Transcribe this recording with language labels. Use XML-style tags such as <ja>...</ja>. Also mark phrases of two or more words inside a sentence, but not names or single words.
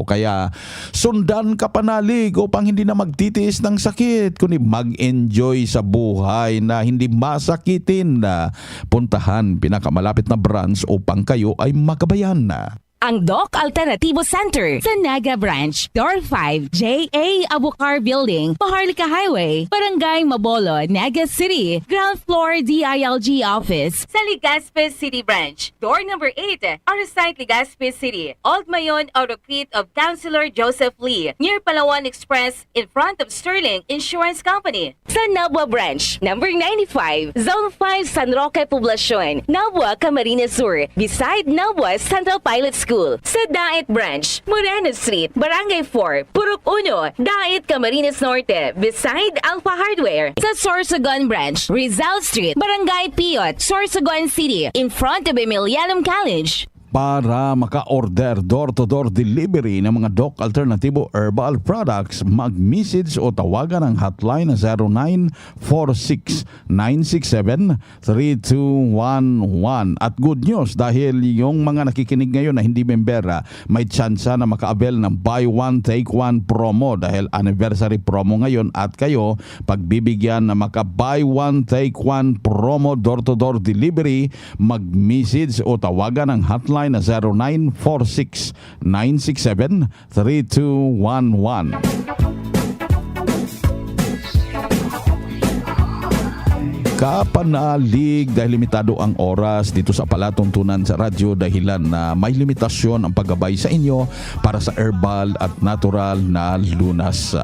<tl>Kaya sundan ka panalig upang hindi na magtitiis ng sakit kundi mag-enjoy sa buhay na hindi masakitin. Puntahan pinakamalapit na branch upang kayo ay magabayan na. Ang Doc Alternativo Center sa Naga Branch, Door 5, J.A. Abucar Building, Maharlika Highway, Barangay Mabolo, Naga City,</tl> <en>Ground Floor</en> <tl>DILG Office sa Legazpi City Branch,</tl> <en>Door number</en> <tl>8, Orsite Legazpi City, Old Mayon Autocrete of Councilor Joseph Lee,</tl> <en>near Palawan Express in front of Sterling Insurance Company.</en> <tl>Sa Nabua Branch, number 95, Zone 5 San Roque Poblacion, Nabua, Camarines Sur, beside Nabua Central Pilot School. Sa Dait Branch, Moreno Street, Barangay 4, Purok 1, Dait, Camarines Norte, beside Alpha Hardware. Sa Sorsogon Branch, Rizal Street, Barangay Piot, Sorsogon City,</tl> <en>in front of</en> <tl>Emilianum College. Para maka-order</tl> <en>door-to-door delivery</en> <tl>ng mga Doc Alternatibo Herbal Products, mag-message o tawagan ang hotline na 0946-967-3211. At</tl> <en>good news</en> <tl>dahil yung mga nakikinig ngayon na hindi member, may tsansa na maka-avail ng</tl> <en>buy one take one promo</en> <tl>dahil</tl> <en>anniversary promo</en> <tl>ngayon at kayo pagbibigyan na maka-</tl> <en>buy one take one promo door-to-door delivery,</en> <tl>mag-message o tawagan ang hotline patunay na 0946-967-3211. Kapanalig dahil limitado ang oras dito sa palatuntunan sa radyo dahilan na may limitasyon ang paggabay sa inyo para sa herbal at natural na lunas.</tl>